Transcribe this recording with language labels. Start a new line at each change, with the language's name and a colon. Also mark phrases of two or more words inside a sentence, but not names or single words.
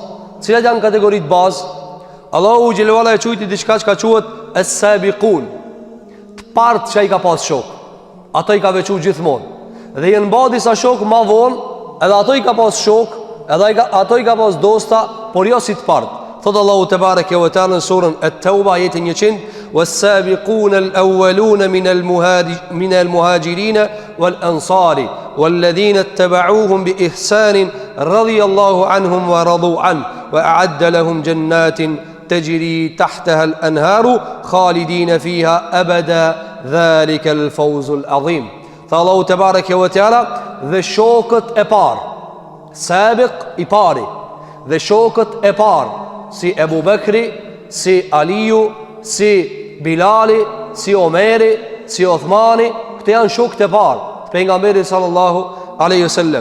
Albanian: Cilat janë kategoritë bazë?
Arabic: الله جل وعلا
Albanian: e quajti diçka që ka quhet as-sabiqun. Të partë që ai ka pas shok, ato i ka veçuar gjithmonë. Dhe janë mba disa shok më vonë, edhe ato i ka pas shok, edhe ato i ka pas dosta, por jo si të partë. Thotë
Arabic: الله تبارك وتعالى
Albanian: në surën At-Tauba ajetin 100:
Arabic: "والسابقون الأولون من المهاجرين والأنصار والذين اتبعوهم بإحسان رضي الله عنهم ورضوا عنه وأعد لهم جنات تجري تحتها الأنهار خالدين فيها أبدا ذلك الفوز العظيم."
Albanian: Tha
Arabic: الله تبارك وتعالى,
Albanian: dhe shokët e parë, sabiq i pari, dhe shokët e parë si Ebu Bekri, si Aliu, si Bilali, si Omeri, si Othmani, këte janë shokët e parë të pejgamberit
Arabic: صلى الله عليه وسلم.